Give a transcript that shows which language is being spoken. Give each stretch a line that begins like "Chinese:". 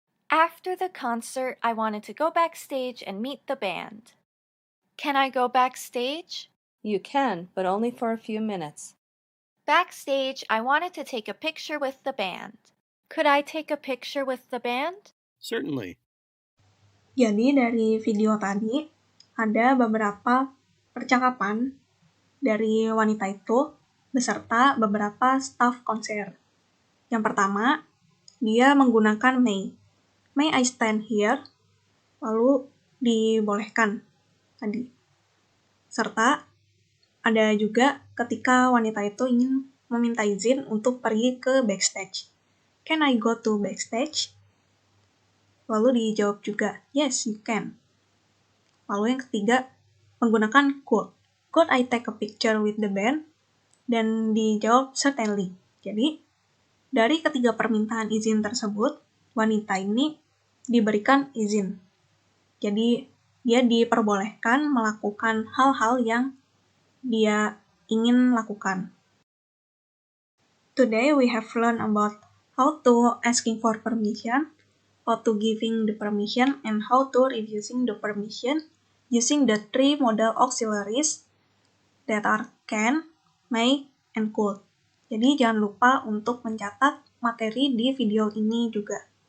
English: After the concert, I wanted to go backstage and meet the band. Can I go backstage? You can, but only for a few minutes. Backstage, I wanted to take a picture with the band. Could I take a picture with the band? Certainly.
Indonesian: Jadi dari video tadi, ada beberapa percakapan dari wanita itu beserta beberapa staf konser. Yang pertama, dia menggunakan may.
English: May I stand here?
Indonesian: Lalu dibolehkan tadi. Serta ada juga ketika wanita itu ingin meminta izin untuk pergi ke backstage.
English: Can I go to backstage?
Indonesian: Lalu dijawab juga,
English: yes, you can.
Indonesian: Lalu yang ketiga, menggunakan
English: could. Could I take a picture with the band?
Indonesian: Dan dijawab
English: certainly.
Indonesian: Jadi, dari ketiga permintaan izin tersebut, wanita ini diberikan izin. Jadi, dia diperbolehkan melakukan hal-hal yang dia ingin lakukan.
English: Today, we have learned about how to asking for permission, how to giving the permission, and how to refusing the permission using the three modal auxiliaries that are can, may, and could.
Indonesian: Jadi jangan lupa untuk mencatat materi di video ini juga.